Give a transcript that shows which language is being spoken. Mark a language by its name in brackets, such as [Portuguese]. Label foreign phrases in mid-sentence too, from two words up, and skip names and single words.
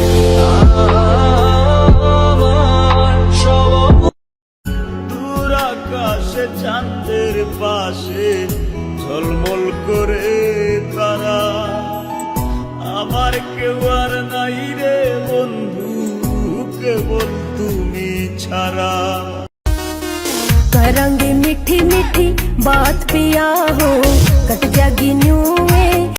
[Bangla] চাঁদের পাশে ঝলমল করে তারা, আমার কেউ আর নাই রে বন্ধু, কেবল তুমি ছাড়া। [Haryanvi] करेंगे मीठी मीठी बात पिया हो, कट जागी न्यू में।